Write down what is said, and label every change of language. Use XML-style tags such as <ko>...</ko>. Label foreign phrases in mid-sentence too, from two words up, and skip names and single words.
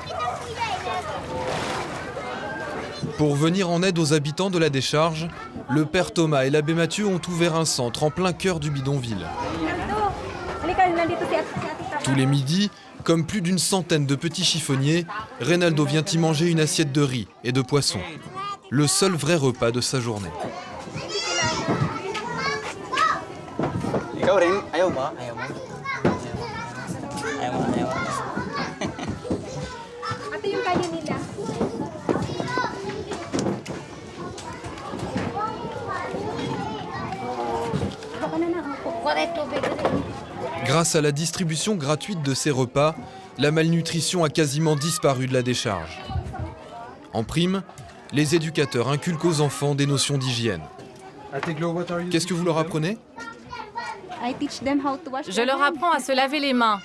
<fr>Pour venir en aide aux habitants de la décharge, le père Thomas et l'abbé Mathieu ont ouvert un centre en plein cœur du bidonville. Tous les midis, comme plus d'une centaine de petits chiffonniers, Reynaldo vient y manger une assiette de riz et de poisson. Le seul vrai repas de sa journée.</fr> <tl>Ikaw rin, ayaw ba? Ayaw mo? Ayaw mo, ayaw mo. Ito yung kanya nila. Baka na na ako.</tl> <fr>Grâce à la distribution gratuite de ces repas, la malnutrition a quasiment disparu de la décharge. En prime, les éducateurs inculquent aux enfants des notions d'hygiène. Qu'est-ce que vous leur apprenez ? Je leur apprends à se laver les mains.</fr>